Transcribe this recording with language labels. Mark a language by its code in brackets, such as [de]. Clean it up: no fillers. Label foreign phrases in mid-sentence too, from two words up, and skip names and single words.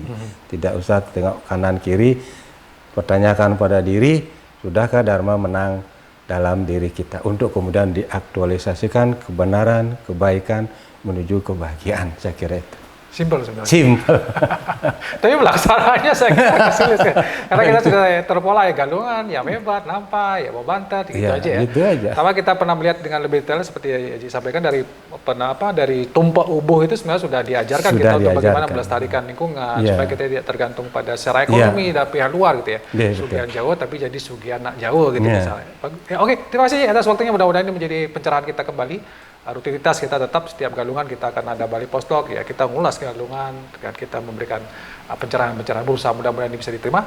[id] Tidak usah tengok kanan kiri, pertanyakan pada diri, sudahkah Dharma menang dalam diri kita untuk kemudian diaktualisasikan kebenaran, kebaikan menuju kebahagiaan. Saya kira itu. Simpel sebenarnya. Simpel. Tapi pelaksanaannya saya kira sulit. Karena kita sudah terpola ya Galungan, ya Mebat, Nampa, ya Babantat, gitu aja ya. Gitu aja. Sama kita pernah melihat dengan lebih detail seperti yang disampaikan dari tumpak ubuh itu sebenarnya sudah diajarkan kita untuk bagaimana melestarikan lingkungan supaya kita tidak tergantung pada secara ekonomi dari pihak luar gitu ya. Sugihan Jawa tapi jadi Sugihan nak Jawa gitu misalnya. Ya, oke, terima kasih atas waktunya, mudah-mudahan ini menjadi pencerahan kita kembali. Rutinitas kita tetap setiap Galungan kita akan ada Bali Postok ya, kita ngulas Galungan dengan kita memberikan pencerahan-pencerahan berusaha, mudah-mudahan ini bisa diterima.